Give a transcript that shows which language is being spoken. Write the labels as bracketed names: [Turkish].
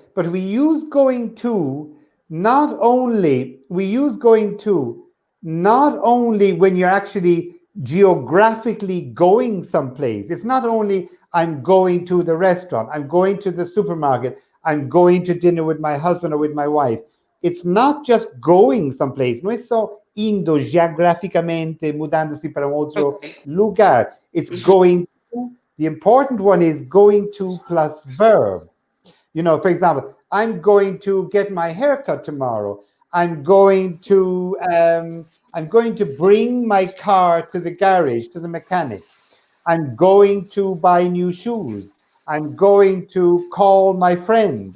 [English] But we use going to not only when you're actually geographically going someplace. It's not only I'm going to the restaurant, I'm going to the supermarket, I'm going to dinner with my husband or with my wife. It's not just going someplace. [Portuguese] Não é só indo geograficamente, mudando-se para outro lugar. [English] It's going to. The important one is going to plus verb. You know, for example, I'm going to get my haircut tomorrow. I'm going to bring my car to the garage, to the mechanic. I'm going to buy new shoes. I'm going to call my friend.